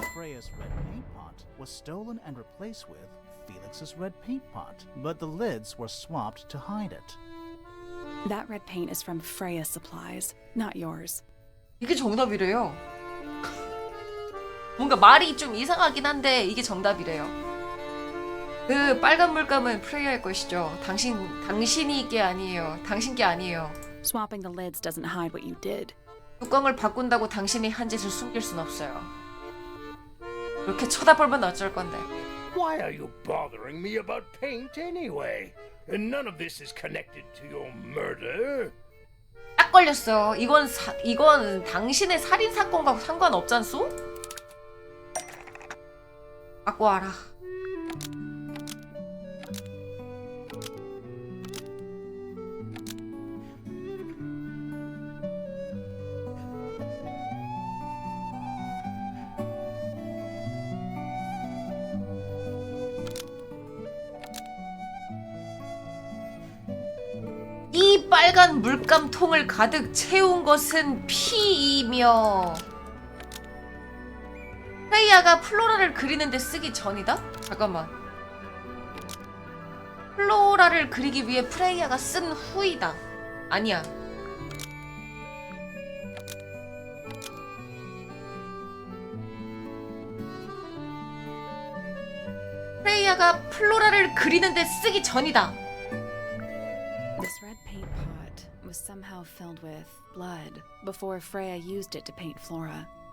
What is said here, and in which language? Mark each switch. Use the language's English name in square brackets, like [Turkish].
[English] Freya's red paint pot was stolen and replaced with Felix's red paint pot, but the lids were swapped to hide it. That red paint is from Freya Supplies, not yours. [Korean] 이게 정답이래요. 뭔가 말이 좀 이상하긴 한데 이게 정답이래요. 그 빨간 물감은 프레이야의 것이죠. 당신이 게 아니에요. 당신 게 아니에요. [English] Swapping the lids doesn't hide what you did. [Korean] 뚜껑을 바꾼다고 당신이 한 짓을 숨길 순 없어요. 이렇게 쳐다보면 어쩔 건데. [English] Why are you bothering me about paint anyway? None of this is connected to your murder. [Korean] 딱 걸렸어. 이건 당신의 살인 사건과 상관없잖소? 갖고 와라. 이 빨간 물감통을 가득 채운 것은 피이며 프레이야가 플로라를 그리는데 쓰기 전이다? 잠깐만. 플로라를 그리기 위해 프레이야가 쓴 후이다. 아니야. 프레이야가 플로라를 그리는데 쓰기 전이다. [English] This red paint pot was somehow filled with blood before Freya used it to paint Flora.